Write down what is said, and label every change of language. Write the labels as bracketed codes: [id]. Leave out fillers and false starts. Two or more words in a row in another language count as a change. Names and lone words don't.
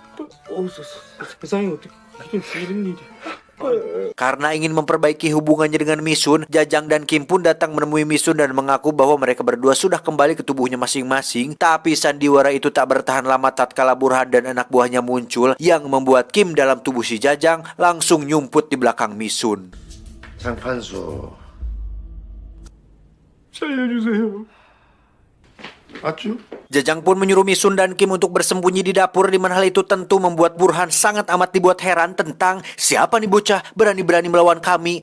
[id] Karena ingin memperbaiki hubungannya dengan Misun, Jajang dan Kim pun datang menemui Misun dan mengaku bahwa mereka berdua sudah kembali ke tubuhnya masing-masing. Tapi sandiwara itu tak bertahan lama tatkala Burhan dan anak buahnya muncul, yang membuat Kim dalam tubuh si Jajang langsung nyumput di belakang Misun. [ko] 장판수 살려주세요. 맞죠? [id] Jajang pun menyuruh Misun dan Kim untuk bersembunyi di dapur, di mana hal itu tentu membuat Burhan sangat amat dibuat heran tentang siapa nih bocah berani-berani melawan kami.